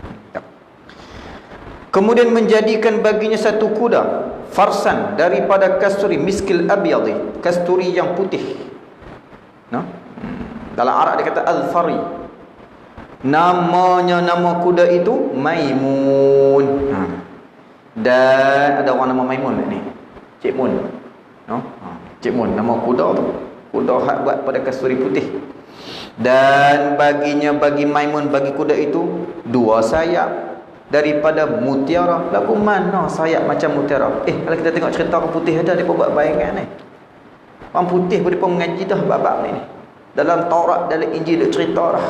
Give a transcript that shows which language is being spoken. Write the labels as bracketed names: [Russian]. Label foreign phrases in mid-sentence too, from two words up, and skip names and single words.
[Malay] Kemudian menjadikan baginya satu kuda, farsan, daripada kasturi, [Arabic] مسك الأبيض, [Malay] kasturi yang putih, no? Dalam Arab dia kata al-fari. Namanya, nama kuda itu Maimun. Dan ada orang nama Maimun ni, Cik Mun, no? Cik Mun, nama kuda tu, kuda hak buat pada kasturi putih. Dan baginya, bagi Maimun, bagi kuda itu, dua sayap daripada mutiara. Lagu mana sayap macam mutiara? Kalau kita tengok cerita orang putih ada, dia buat bayangan ni. Orang putih pun dia mengaji dah bab-bab ni. Dalam Taurat, dalam Injil duk cerita dah.